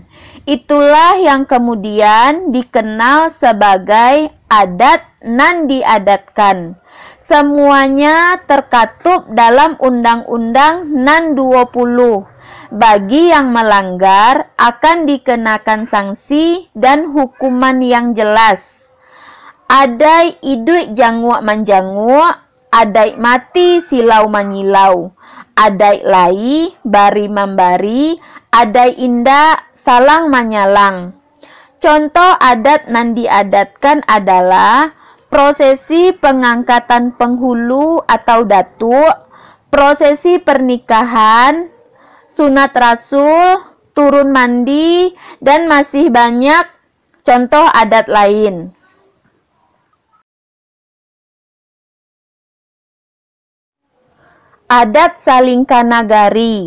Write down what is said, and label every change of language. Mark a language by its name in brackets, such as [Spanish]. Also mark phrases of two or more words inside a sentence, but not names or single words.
[Indonesian] Itulah yang kemudian dikenal sebagai [Minangkabau] adat nan diadatkan. [Indonesian] Semuanya terkatup dalam Undang-Undang Nan 20. Bagi yang melanggar akan dikenakan sanksi dan hukuman yang jelas. [Minangkabau] Adai idui janguak manjanguak, adai mati silau manyilau, adai lai bari membari, adai indah salang manyalang. [Indonesian] Contoh [Minangkabau] adat nan diadatkan [Indonesian] adalah prosesi pengangkatan penghulu atau datuk, prosesi pernikahan, sunat rasul, turun mandi, dan masih banyak contoh adat lain. Adat Salingkanagari.